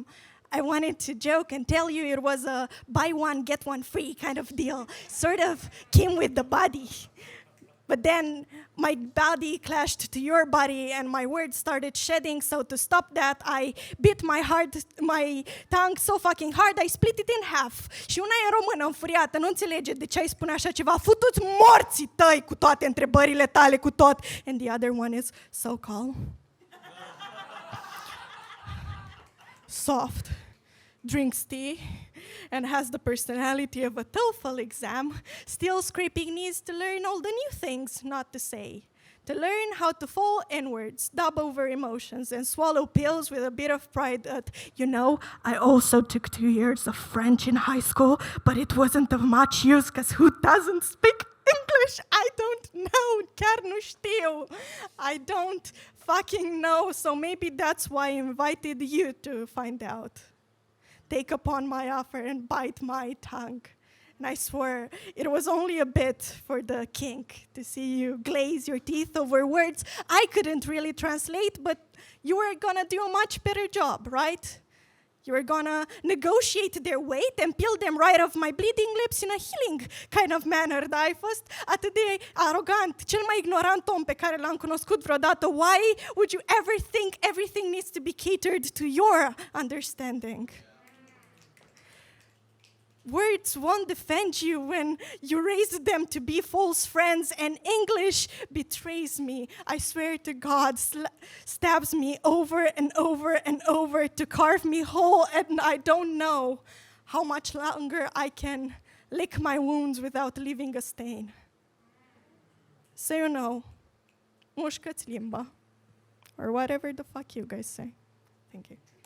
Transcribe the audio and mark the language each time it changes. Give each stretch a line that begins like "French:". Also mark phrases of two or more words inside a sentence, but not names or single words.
English: I wanted to joke and tell you it was a buy one, get one free kind of deal. Sort of came with the body. But then my body clashed to your body and my words started shedding. So to stop that, I bit my tongue so fucking hard, I split it in half.
Romanian: Și una e română înfuriată, nu înțelege de ce ai spune așa ceva. Futu-ți morții tăi cu toate întrebările tale, cu tot.
English: And the other one is so calm. Soft. Drinks tea. And has the personality of a TOEFL exam, still scraping knees to learn all the new things not to say. To learn how to fall inwards, dub over emotions, and swallow pills with a bit of pride that, you know, I also took 2 years of French in high school, but it wasn't of much use, because who doesn't speak English? I don't know.
Romanian: Chiar nu știu.
English: I don't fucking know, so maybe that's why I invited you to find out. Take upon my offer and bite my tongue. And I swear, it was only a bit for the kink to see you glaze your teeth over words I couldn't really translate, but you were gonna do a much better job, right? You were gonna negotiate their weight and peel them right off my bleeding lips in a healing kind of manner.
Romanian: Dar ai fost atât de arogant, cel mai ignorant om pe care l-am cunoscut vreodată.
English: Why would you ever think everything needs to be catered to your understanding? Words won't defend you when you raise them to be false friends, and English betrays me. I swear to God, stabs me over and over and over to carve me whole, and I don't know how much longer I can lick my wounds without leaving a stain. So you know,
Romanian: mușcă-ți limba,
English: or whatever the fuck you guys say. Thank you.